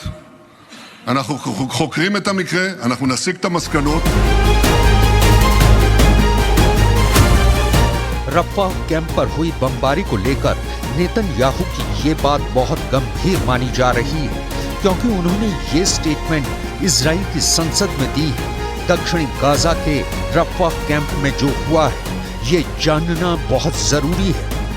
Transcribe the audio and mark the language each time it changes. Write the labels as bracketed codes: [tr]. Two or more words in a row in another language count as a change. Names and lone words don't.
[he] אנחנו חוקרים את המקרה, אנחנו נסיק את המסקנות. [hi] रफ़ाह कैंप पर हुई बमबारी को लेकर नेतन्याहू की ये बात बहुत गंभीर मानी जा रही है, क्योंकि उन्होंने ये स्टेटमेंट इजराइल की संसद में दी है। दक्षिणी गाजा के रफ़ाह कैंप में जो हुआ है, ये जानना बहुत जरूरी है।